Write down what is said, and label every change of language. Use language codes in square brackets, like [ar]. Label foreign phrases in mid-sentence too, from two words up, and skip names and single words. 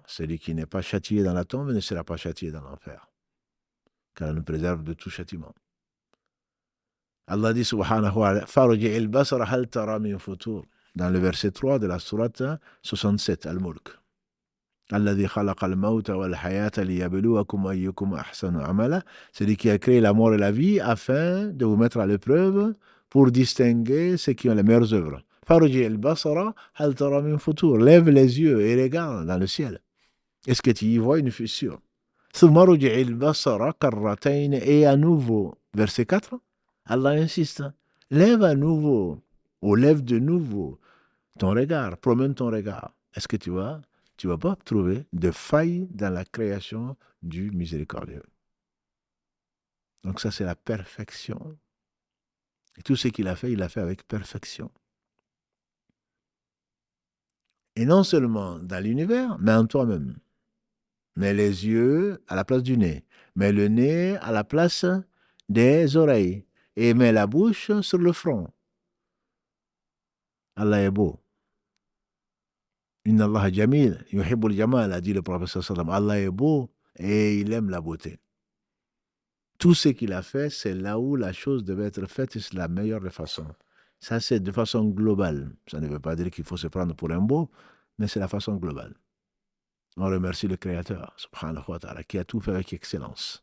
[fr] Celui qui n'est pas châtié dans la tombe ne sera pas châtié dans l'enfer, car elle nous préserve de tout châtiment. Allah dit [ar] سبحانه وتعالى, فارجع البصر هل ترى من فطور, [fr] dans le verset 3 de la sourate 67, Al-Mulk. [ar] الذي خلق الموت والحياة ليبلوكم أيكم أحسن عملا. [fr] Celui qui a créé la mort et la vie afin de vous mettre à l'épreuve pour distinguer ceux qui ont les meilleures œuvres. [ar] فارجع البصر هل ترى من فطور. [fr] Lève les yeux et regarde dans le ciel. Est-ce que tu y vois une fissure? [ar] ثم ارجع البصر كرتين. [fr] Et à nouveau, verset 4, Allah insiste, lève à nouveau, ou lève de nouveau ton regard, promène ton regard. Est-ce que tu vas pas trouver de failles dans la création du miséricordieux. Donc ça, c'est la perfection. Et tout ce qu'il a fait, il l'a fait avec perfection. Et non seulement dans l'univers, mais en toi-même. Mets les yeux à la place du nez. Mets le nez à la place des oreilles. Et mets la bouche sur le front. Allah est beau. [ar] إن الله جميل يحب الجمال, [fr] a dit le prophète [ar] صلى الله عليه وسلم. [fr] Allah est beau et il aime la beauté. Tout ce qu'il a fait, c'est là où la chose devait être faite et c'est la meilleure des façons. Ça, c'est de façon globale. Ça ne veut pas dire qu'il faut se prendre pour un beau, mais c'est la façon globale. On remercie le Créateur, [ar] سبحانه وتعالى, [fr] qui a tout fait avec excellence.